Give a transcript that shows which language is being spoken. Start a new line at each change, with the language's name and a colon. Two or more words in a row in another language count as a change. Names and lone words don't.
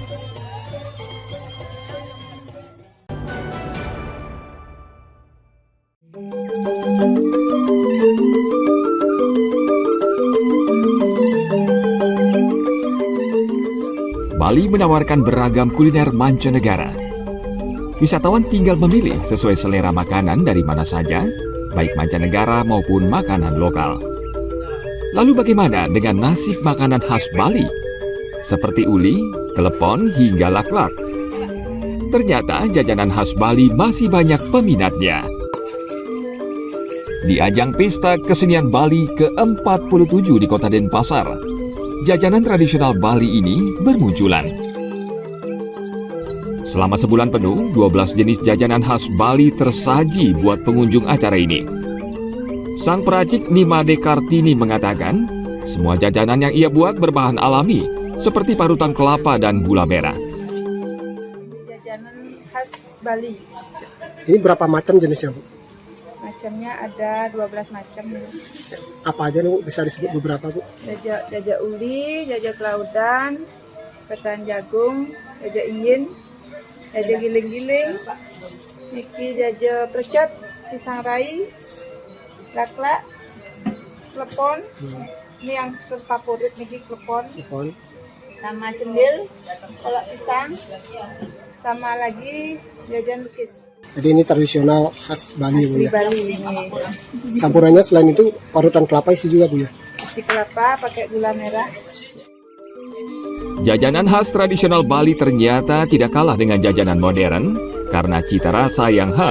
Indonesian: Bali menawarkan beragam kuliner mancanegara. Wisatawan tinggal memilih sesuai selera makanan dari mana saja, baik mancanegara maupun makanan lokal. Lalu bagaimana dengan nasib makanan khas Bali? Seperti uli, kelepon, hingga laklak. Ternyata jajanan khas Bali masih banyak peminatnya. Di ajang Pesta Kesenian Bali ke-47 di Kota Denpasar, jajanan tradisional Bali ini bermunculan. Selama sebulan penuh, 12 jenis jajanan khas Bali tersaji buat pengunjung acara ini. Sang peracik Nimade Kartini mengatakan, semua jajanan yang ia buat berbahan alami, seperti parutan kelapa dan gula merah. Jajanan khas Bali. Ini berapa macam jenisnya, Bu? Macamnya ada 12 macam. Apa aja nih, Bu? Bisa disebut beberapa, Bu? Jajak uli, jajak laudan, ketan jagung, jajak ingin, jajak giling-giling, niki jajak percot, pisang rai, laklak, klepon. Ini yang terfavorit niki klepon. Sama cendil, kolak pisang, sama lagi jajan lukis. Jadi ini tradisional khas Bali, Bu ya? Bali ini. Campurannya selain itu parutan kelapa isi juga, Bu ya? Isi kelapa pakai gula merah. Jajanan khas tradisional Bali ternyata tidak kalah dengan jajanan modern karena cita rasa yang khas.